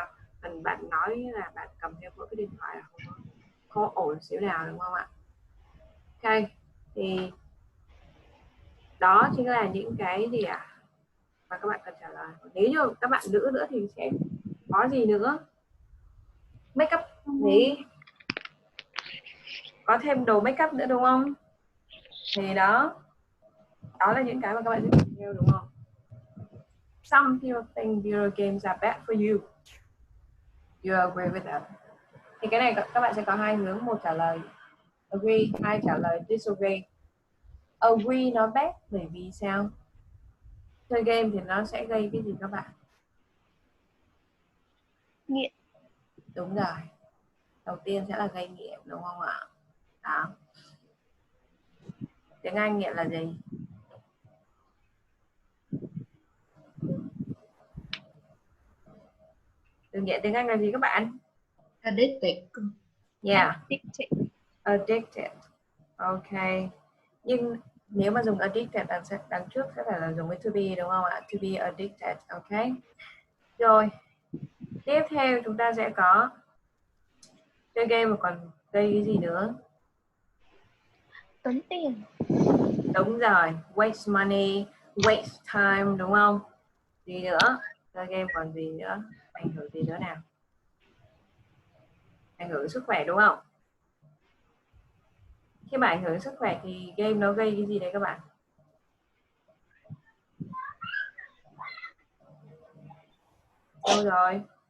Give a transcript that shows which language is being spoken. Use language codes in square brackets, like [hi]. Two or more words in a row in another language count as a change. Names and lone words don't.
[vi] Cần bạn nói là bạn cầm theo mỗi cái điện thoại là không có ổn xíu nào, đúng không ạ? Ok, thì đó chính là những cái gì ạ mà các bạn cần trả lời. Nếu như các bạn nữ nữa thì sẽ có gì nữa? [en] Make up [vi] gì? Có thêm đồ [en] make up [vi] nữa đúng không? Thì đó là những cái mà các bạn sẽ tìm hiểu, đúng không? [en] Some people think video games are bad for you. You agree with that? [vi] Thì cái này các bạn sẽ có hai hướng, một trả lời agree, hai trả lời disagree. Agree nó bad bởi vì sao? Chơi game thì nó sẽ gây cái gì các bạn? Nghiện. Đúng rồi. Đầu tiên sẽ là gây nghiện, đúng không ạ? Đó. Tiếng Anh nghiện là gì? Từ nghiện tiếng Anh là gì các bạn? [en] Addicted. Yeah. Addicted. Ok. [vi] Nhưng nếu mà dùng addicted đằng trước sẽ phải là dùng với [en] to be, [vi] đúng không ạ? [en] To be addicted. [vi] Ok. Rồi. Tiếp theo chúng ta sẽ có chơi game mà còn gây cái gì nữa? Tốn tiền. Đúng rồi, [en] waste money, waste time, [vi] đúng không? Gì nữa? Chơi game còn gì nữa? Ảnh hưởng gì nữa nào? Ảnh hưởng sức khỏe đúng không? Khi mà ảnh hưởng sức khỏe thì game nó gây cái gì đấy các bạn? Đâu rồi?